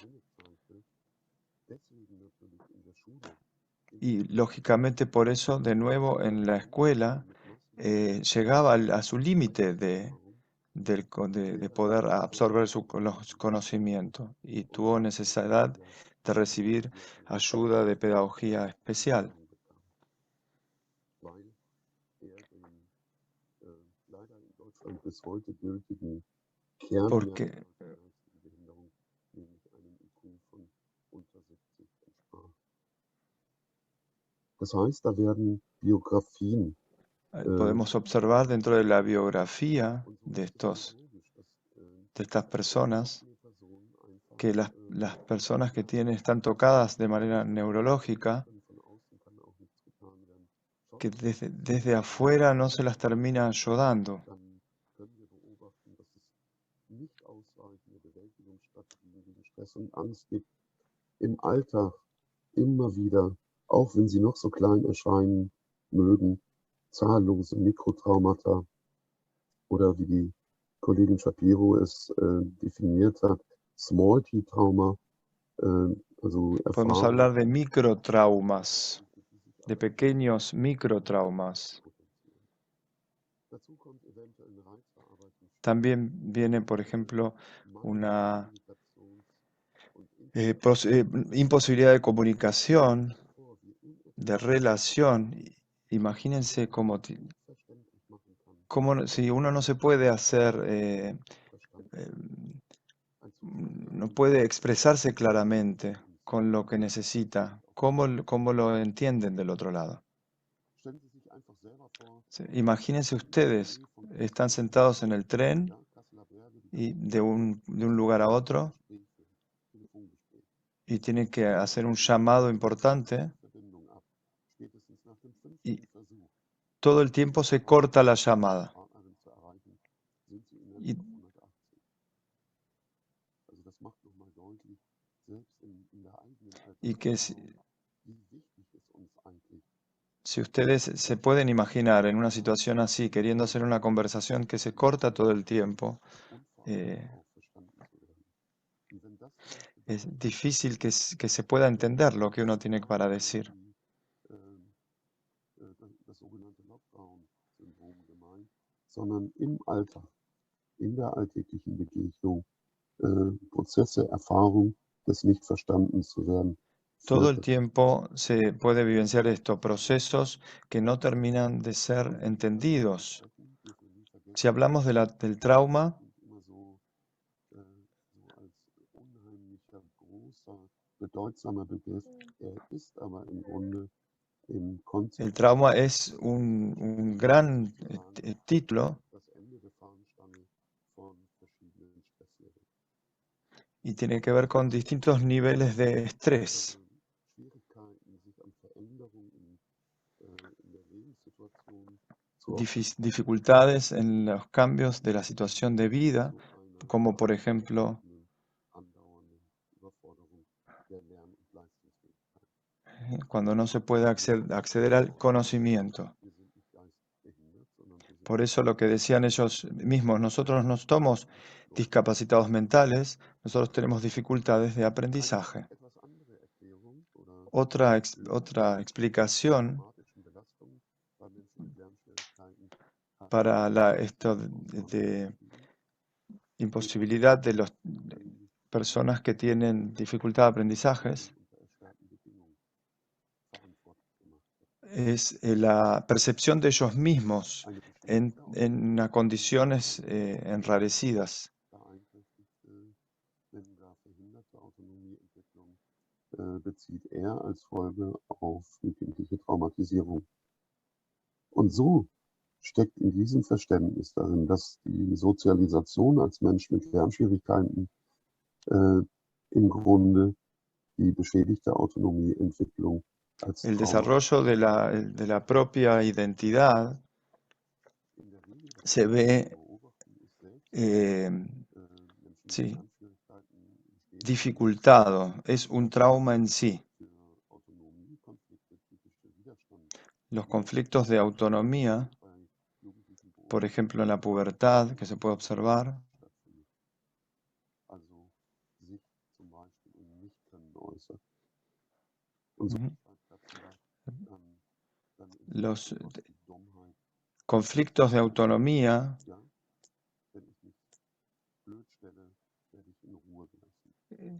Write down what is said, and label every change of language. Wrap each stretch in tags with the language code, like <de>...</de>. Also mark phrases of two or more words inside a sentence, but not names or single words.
<de>Sinne zeigte, deswegen natürlich in der Schule</de> <es>y lógicamente por eso de nuevo en la escuela llegaba a su límite de poder absorber los conocimientos y tuvo necesidad de recibir ayuda de pedagogía especial.</es> <de>weil den leider in Deutschland bis heute gültigen</de> <es>Porque</es> <de>Kernmerkmal der geistigen Behinderung, nämlich einem IQ von unter 70 entsprach. Das heißt, da werden Biografien</de> <es>podemos observar dentro de la biografía</es> <de>und</de> <es>de</es> <de>so ist es</de> <es>estas</es> <de>logisch, dass</de> <es>personas</es> <de>eine Person einfach</de> <es>que las personas que están tocadas de manera neurológica,</es> <de>von außen kann auch nichts getan werden.</de> <es>que desde afuera no se las termina ayudando.</es> <de>Dann können wir beobachten, dass es nicht ausreichende Bewältigungsstrategien gegen Stress und Angst gibt. Im Alltag immer wieder, auch wenn sie noch so klein erscheinen mögen, zahllose Mikrotraumata oder wie die Kollegin Shapiro es definiert hat, Small-T-Trauma, also</de> <es>Podemos hablar de microtraumas, de pequeños microtraumas.</es> <de>Dazu kommt eventuell eine Reizverarbeitung.</de> <es>También viene, por ejemplo, una imposibilidad de comunicación, de relación. Imagínense si uno no se puede hacer, no puede expresarse claramente con lo que necesita, ¿cómo lo entienden del otro lado?</es> <de>Stellen Sie sich einfach selber vor,</de> <es>Imagínense ustedes, están sentados en el tren</es> <de>ja, Kasseler Berge,</de> <es>y de un lugar a otro</es> <de>Gespräch führen, Telefongespräch.</de> <es>y tienen que hacer un llamado importante</es> <de>Verbindung ab. Spätestens nach dem 5.</de> <es>y</es> <de>Versuch,</de> <es>todo el tiempo se corta la llamada.</es> <de>Partnerin zu erreichen, sind Sie</de> <es>Y,</es> <de>innerlich auf 180. Also das macht nochmal deutlich, selbst in der eigenen</de> <es>y que si,</es> <de>Alltagserfahrung, wie wichtig es uns eigentlich</de> <es>si ustedes se pueden imaginar en una situación así, queriendo hacer una conversación que se corta todo el tiempo,</es> <de>und vor allem eh, auch verstanden zu werden. Und wenn das vielleicht</de> <es>es</es> <de>bedeutet,</de> <es>difícil que se pueda entender lo que uno tiene para decir.</es> <de>wie das sogenannte Lockdown-Syndrom gemeint, sondern im Alltag, in der alltäglichen Begegnung, Prozesse, Erfahrung des Nicht-Verstanden zu werden,</de> <es>Todo</es> <de>führt</de> <es>el</es> <de>dazu.</de> <es>tiempo se puede vivenciar esto, procesos que no terminan de ser entendidos. Si hablamos del trauma,</es> <de>Immer so als unheimlicher, großer, bedeutsamer Begriff. Ist aber im Grunde im</de> <es>el</es> <de>Kontext</de> <es>trauma es un gran título</es> <de>das Ende der Fahnenstange von verschiedenen Stressleveln.</de> <es>y tiene que ver con distintos niveles de estrés,</es> <de>Schwierigkeiten, sich an Veränderungen in der Lebenssituation</de> <es>dificultades en los cambios de la situación de vida, como por ejemplo</es> <de>andauernden Überforderung der Lern- und Leistungsfähigkeit.</de> <es>cuando no se puede acceder al conocimiento.</es> <de>Wir sind nicht geistbehindert, sondern wir sind</de> <es>Por eso lo que decían ellos mismos, nosotros no somos discapacitados mentales, nosotros tenemos dificultades de aprendizaje.</es> <de>etwas andere Erklärung oder</de> <es>Otra explicación</es> <de>traumatischen Belastungen bei Menschen mit Lernschwierigkeiten hat</de> <es>para esto de imposibilidad de las personas que tienen dificultad de aprendizajes</es> <de>unter erschwerten Bedingungen verantwortlich gemacht hat.</de> <es>es la percepción de ellos mismos</es> <de>Eine beschädigte</de> <es>en unas condiciones enrarecidas.</es> <de>beeinträchtigte, wenn gar verhinderte Autonomieentwicklung bezieht er als Folge auf frühkindliche Traumatisierung. Und so steckt in diesem Verständnis darin, dass die Sozialisation als Mensch mit Lernschwierigkeiten im Grunde die beschädigte Autonomieentwicklung als</de> <es>El Trauma desarrollo de la propia identidad</es> <de>in der Regel, was</de> <es>se ve</es> <de>beobachten, ist selbst Menschen mit</de> <es>sí,</es> <de>Lernschwierigkeiten bestehen</de> <es>dificultado, es un trauma en sí.</es> <de>für Autonomiekonflikte typische Widerstand</de> <es>Los conflictos de autonomía,</es> <de>bei Jugendlichen</de> <es>por ejemplo en la pubertad, que se puede observar,</es> <de>stattfindet. Also sich zum Beispiel im Nichtkönnen äußert. Und so ujú, schreibt er zum Beispiel dann</de> <es>los</es> <de>die Dummheit,</de> <es>conflictos de autonomía</es> <de>ja, wenn ich mich blöd stelle, werde ich in Ruhe gelassen.</de>